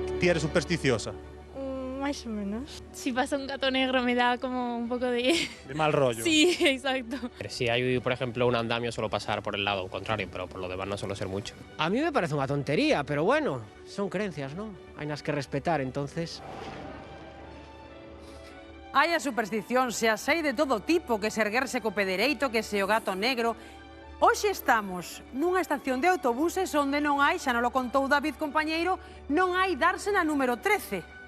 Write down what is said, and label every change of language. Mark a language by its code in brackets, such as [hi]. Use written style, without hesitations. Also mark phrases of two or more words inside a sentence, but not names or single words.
[gl] Ti eres supersticiosa? [es] Más o menos. Si pasa un gato negro me da como un poco de... De mal rollo. Sí, exacto. Si hay, por ejemplo, un andamio, suelo pasar por el lado contrario, pero por lo demás no suelo ser mucho. A mí me parece una tontería, pero bueno, son creencias, ¿no? Hay nas que respetar, entonces... [gl] Hai a superstición, se as hai de todo tipo, que se erguerse co pé dereito, que se o gato negro. Hoxe estamos nunha estación de autobuses onde non hai, xa non lo contou David compañeiro, non hai dársena número 13.